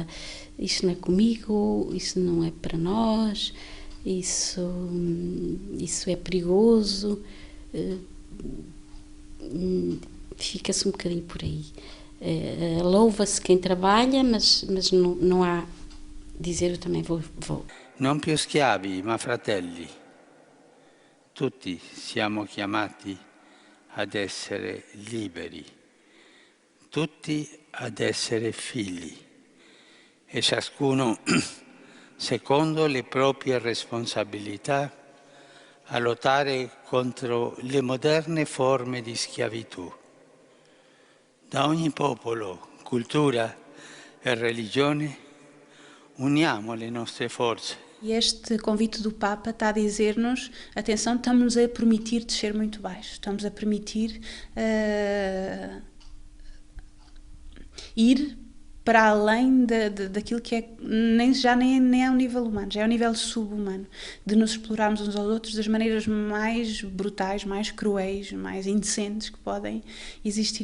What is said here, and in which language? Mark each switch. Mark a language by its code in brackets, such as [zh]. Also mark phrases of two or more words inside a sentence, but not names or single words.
[pt] Isso não é comigo, isso não é para nós, isso é perigoso. Fica-se um bocadinho por aí. Louva-se quem trabalha, mas não há... Dizer eu também vou. [it] Non più schiavi, ma fratelli. Tutti siamo chiamati ad essere liberi, tutti ad essere figli, e ciascuno, secondo le proprie responsabilità, a lottare contro le moderne forme di schiavitù. Da ogni popolo, cultura e religione uniamo le nostre forze. [pt] E este convite do Papa está a dizer-nos, atenção, estamos a permitir descer muito baixo, estamos a permitir ir para além daquilo que é, nem é um nível humano, já é um nível subhumano, de nos explorarmos uns aos outros das maneiras mais brutais, mais cruéis, mais indecentes que podem existir.